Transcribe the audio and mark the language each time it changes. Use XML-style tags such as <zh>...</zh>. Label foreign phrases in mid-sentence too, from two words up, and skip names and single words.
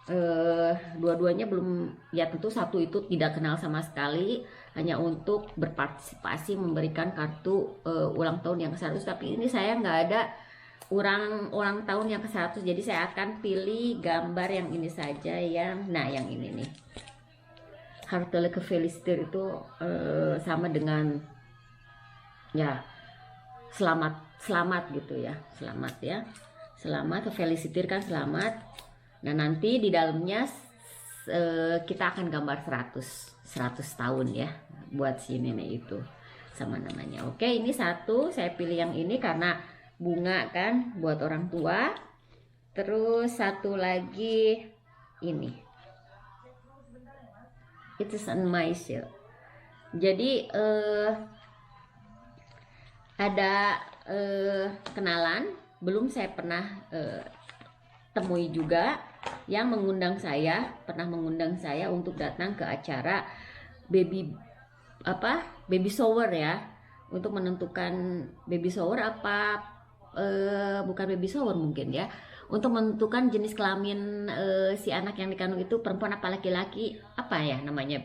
<id>dua-duanya belum, ya tentu satu itu tidak kenal sama sekali, hanya untuk berpartisipasi memberikan kartu ulang tahun yang ke-100. Tapi ini saya nggak ada ulang tahun yang ke-100, jadi saya akan pilih gambar yang ini saja, yang yang ini nih,</id> <nl>hartelijk gefeliciteerd</nl> <id>itu sama dengan ya selamat gitu ya, selamat gefeliciteerd kan selamat. Nah nanti di dalamnya kita akan gambar 100 tahun ya buat si nenek itu sama namanya. Oke, ini satu, saya pilih yang ini karena bunga kan buat orang tua. Terus satu lagi ini,</id> <en>it is on my shield.</en> <id>Jadi ada kenalan, belum saya pernah temui juga, yang pernah mengundang saya untuk datang ke acara</id> <en>baby shower</en> <id>ya, untuk menentukan</id> <en>baby shower</en> <id>apa bukan</id> <en>baby shower</en> <id>mungkin ya, untuk menentukan jenis kelamin si anak yang dikandung itu perempuan apa laki-laki, apa ya namanya.</id>